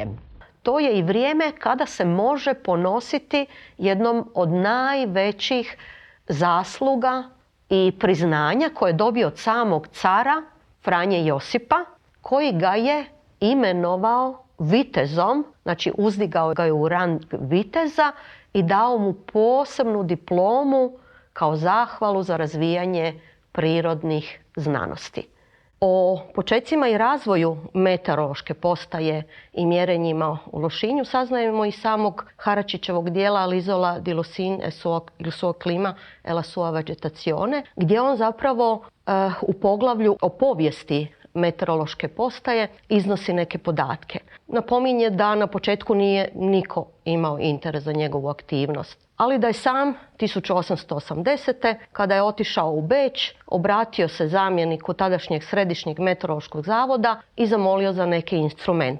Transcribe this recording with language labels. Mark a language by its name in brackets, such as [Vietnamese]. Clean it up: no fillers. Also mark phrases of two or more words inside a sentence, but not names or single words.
[Croatian] To je i vrijeme kada se može ponositi jednom od najvećih zasluga i priznanja koje je dobio od samog cara Franje Josipa, koji ga je imenovao vitezom, znači uzdigao ga je u rang viteza i dao mu posebnu diplomu kao zahvalu za razvijanje prirodnih znanosti. O počecima i razvoju meteorološke postaje i mjerenjima u Lošinju saznajemo iz samog Haračićevog dijela L'isola di Lusin e il suo clima e la sua vegetazione, gdje on zapravo u poglavlju o povijesti meteorološke postaje iznosi neke podatke. Napominje da na početku nije niko imao interes za njegovu aktivnost, ali da je sam 1880. kada je otišao u Beč, obratio se zamjeniku tadašnjeg Središnjeg meteorološkog zavoda i zamolio za neke instrumente.